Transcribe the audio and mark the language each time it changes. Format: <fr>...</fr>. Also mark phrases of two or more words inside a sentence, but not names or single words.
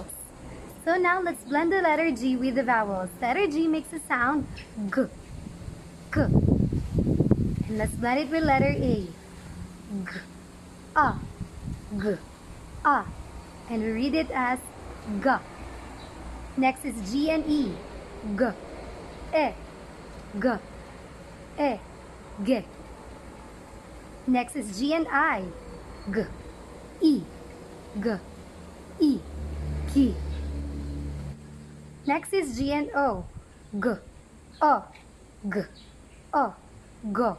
<en>So now, let's blend the letter G with the vowels. Letter G makes a sound G. G. And let's blend it with letter A. G. A. G. A. And we read it as G. Next is G and E. G. E. G. E, G. Next is G and I. G, I, G, I, G. Next is G and O. G, O, G, O, go.</en>